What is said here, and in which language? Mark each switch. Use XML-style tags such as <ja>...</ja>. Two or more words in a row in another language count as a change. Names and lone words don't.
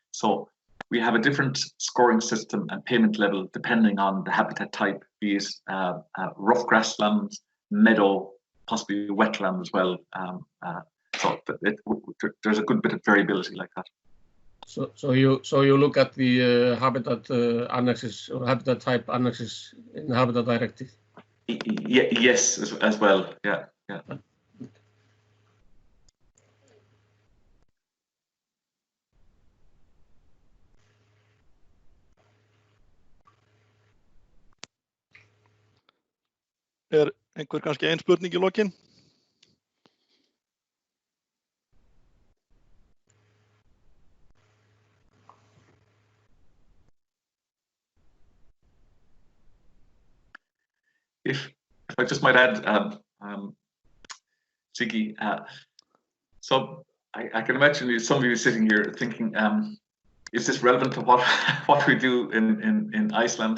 <en>So we have a different scoring system and payment level depending on the habitat type, be it rough grassland, meadow, possibly wetland as well. So there's a good bit of variability like that. So you look at the habitat annexes or habitat type annexes in the Habitat Directive? Yes, as well. Yeah.</en> <is>Einhver kannski ein spurning í lokin?</is> <en>If I just might add, Siggy, so I can imagine some of you sitting here thinking, is this relevant to what we do in Iceland?</en>